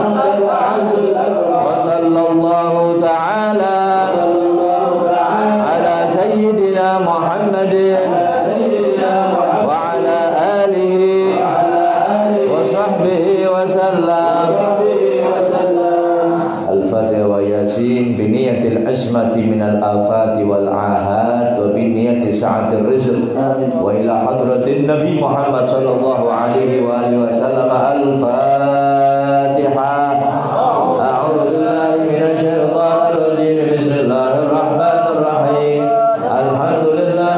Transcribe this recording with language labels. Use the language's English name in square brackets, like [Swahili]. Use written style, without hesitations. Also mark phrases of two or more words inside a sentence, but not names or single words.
[Arabic] وصلى الله تعالى على سيدنا محمد وعلى آله وصحبه وسلم. الفاتحة ويس بنية العظمة من الآفات والأحد وبنية سعة الرزق وإلى حضرة النبي محمد صلى الله عليه وعلى آله وسلم. Al-Fatihah. أعوذ بالله من الشيطان الرجيم. بسم الله الرحمن الرحيم. Alhamdulillah